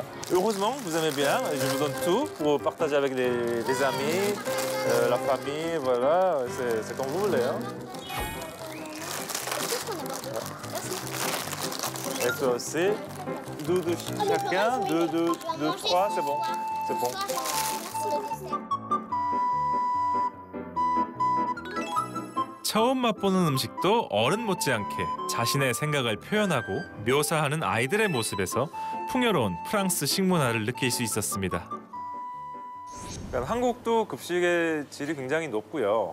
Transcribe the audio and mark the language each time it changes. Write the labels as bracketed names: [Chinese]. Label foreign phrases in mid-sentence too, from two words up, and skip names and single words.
[French] Heureusement, vous aimez bien. Je vous donne tout pour partager avec des amis, la famille, voilà. C'est comme vous voulez. Hein. Et toi aussi. Deux chacun, deux, trois, c'est bon. C'est bon. [Korean] 처음 맛보는 음식도 어른 못지않게 자신의 생각을 표현하고 묘사하는 아이들의 모습에서 풍요로운 프랑스 식문화를 느낄 수 있었습니다. 한국도 급식의 질이 굉장히 높고요.